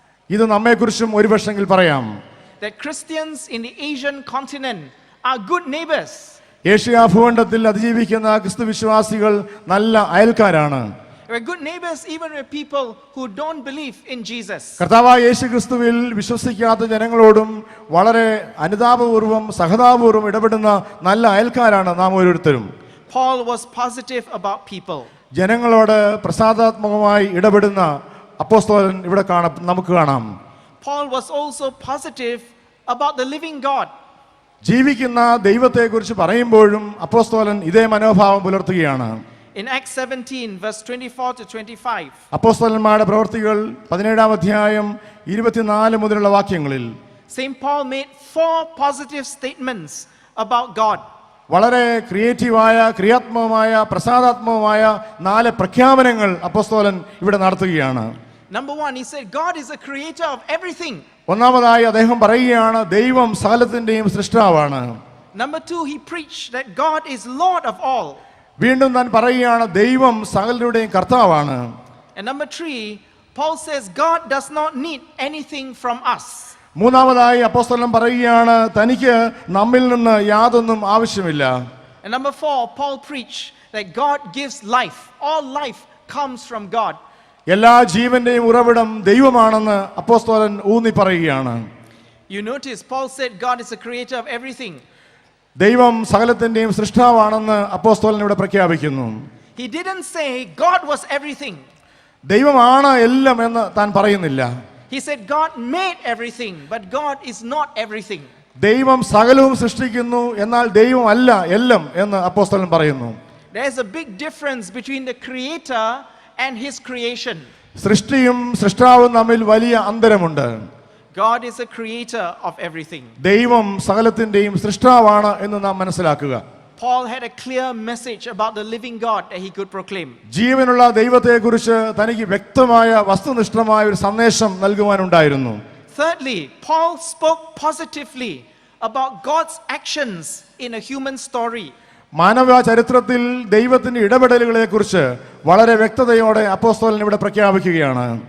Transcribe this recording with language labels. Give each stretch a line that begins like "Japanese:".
Malayalam: ഇത് നമ്മെക്കുറിച്ചും ഒരു പക്ഷെങ്കിൽ പറയാം.
English: That Christians in the Asian continent are good neighbors.
Malayalam: Asia ഭൂഖണ്ഡത്തിൽ അതിജീവിക്കുന്ന ക്രിസ്തു വിശ്വാസികൾ നല്ല അയൽക്കാരാണ്.
English: We're good neighbors even with people who don't believe in Jesus.
Malayalam: കർത്താവായ യേശു ക്രിസ്തുവിൽ വിശ്വസിക്കാത്ത ജനങ്ങളോടും വളരെ അനുതാപപൂർവ്വം സഹതാപൂർവ്വം ഇടപെടുന്ന നല്ല അയൽക്കാരാണ് നാം ഓരോരുത്തരും.
English: Paul was positive about people.
Malayalam: ജനങ്ങളോട് പ്രസാദാത്മകമായി ഇടപെടുന്ന അപ്പോസ്തലൻ ഇവിടെ നമുക്ക് കാണാം.
English: Paul was also positive about the living God.
Malayalam: ജീവിക്കുന്ന ദൈവത്തെക്കുറിച്ച് പറയുമ്പോഴും അപ്പോസ്തലൻ ഇതേ മനോഭാവം പുലർത്തുകയാണ്.
English: In Acts 17 verse 24 to 25.
Malayalam: അപ്പോസ്തലന്മാരുടെ പ്രവൃത്തികൾ 17-ാം അധ്യായം 24 മുതലുള്ള വാക്യങ്ങളിൽ
English: St. Paul made 4 positive statements about God.
Malayalam: വളരെ ക്രിയേറ്റീവായ, ക്രിയാത്മകമായ, പ്രസാദാത്മകമായ 4 പ്രഖ്യാപനങ്ങൾ അപ്പോസ്തലൻ ഇവിടെ നടത്തുകയാണ്.
English: Number 1, he said God is the creator of everything.
Malayalam: ഒന്നാമതായി അദ്ദേഹം പറയുകയാണ്, ദൈവം സകലത്തിന്റെയും സൃഷ്ടാവാണ്.
English: Number 2, he preached that God is Lord of all.
Malayalam: വീണ്ടും താൻ പറയുകയാണ്, ദൈവം സകലരുടെയും കർത്താവാണ്.
English: And number 3, Paul says God does not need anything from us.
Malayalam: മൂന്നാമതായി അപ്പോസ്തലൻ പറയുകയാണ്, തനിക്ക് നമ്മിൽ നിന്ന് യാതൊന്നും ആവശ്യമില്ല.
English: And number 4, Paul preached that God gives life. All life comes from God.
Malayalam: എല്ലാ ജീവന്റെയും ഉറവിടം ദൈവമാണെന്ന് അപ്പോസ്തലൻ ഊന്നി പറയുകയാണ്.
English: You notice Paul said God is the creator of everything.
Malayalam: ദൈവം സകലത്തിന്റെയും സൃഷ്ടാവാണെന്ന് അപ്പോസ്തലൻ ഇവിടെ പ്രഖ്യാപിക്കുന്നു.
English: He didn't say God was everything.
Malayalam: ദൈവമാണ് എല്ലാം എന്ന് താൻ പറയുന്നില്ല.
English: He said God made everything, but God is not everything.
Malayalam: ദൈവം സകലവും സൃഷ്ടിക്കുന്നു, എന്നാൽ ദൈവം അല്ല എല്ലാം എന്ന് അപ്പോസ്തലൻ പറയുന്നു.
English: There's a big difference between the creator and his creation.
Malayalam: സൃഷ്ടിയും സൃഷ്ടാവും തമ്മിൽ വലിയ അന്തരമുണ്ട്.
English: God is a creator of everything.
Malayalam: ദൈവം സകലത്തിന്റെയും സൃഷ്ടാവാണ് എന്ന് നാം മനസ്സിലാക്കുക.
English: Paul had a clear message about the living God that he could proclaim.
Malayalam: ജീവനുള്ള ദൈവത്തെക്കുറിച്ച് തനിക്ക് വ്യക്തമായ വസ്തുനിഷ്ഠമായ ഒരു സന്ദേശം നൽകുവാനുണ്ടായിരുന്നു.
English: Thirdly, Paul spoke positively about God's actions in a human story.
Malayalam: മാനവ ചരിത്രത്തിൽ ദൈവത്തിന്റെ ഇടപെടലുകളെ കുറിച്ച് വളരെ വ്യക്തതയോടെ അപ്പോസ്തലൻ ഇവിടെ പ്രഖ്യാപിക്കുകയാണ്.